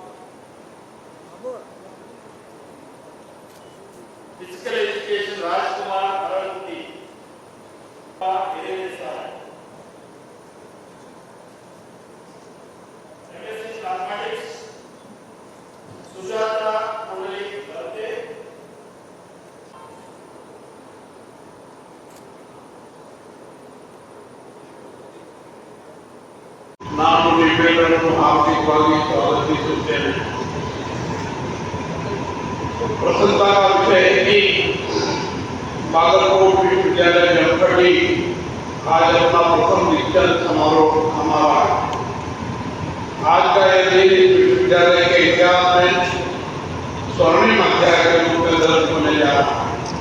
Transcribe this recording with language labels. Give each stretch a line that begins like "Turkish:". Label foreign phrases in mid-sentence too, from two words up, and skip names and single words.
English: Physical Education, Rajkumar Araluti. MSc Mathematics, Sujata Pundalik Darte.
Kannada: ನಾನು ನಿಮ್ಮೆಲ್ಲರನ್ನು ಆರ್ಥಿಕವಾಗಿ ಸ್ವಾಗತಿಸುತ್ತೇನೆ.
Hindi: प्रसन्नता विषय है कि बागलकोट विश्वविद्यालय जमखंडी आज अपना प्रथम दीक्षांत समारोह हमारा है। आज का यह दिन विश्वविद्यालय के इतिहास में स्वर्णिम अध्याय के रूप में दर्ज होने जा रहा है।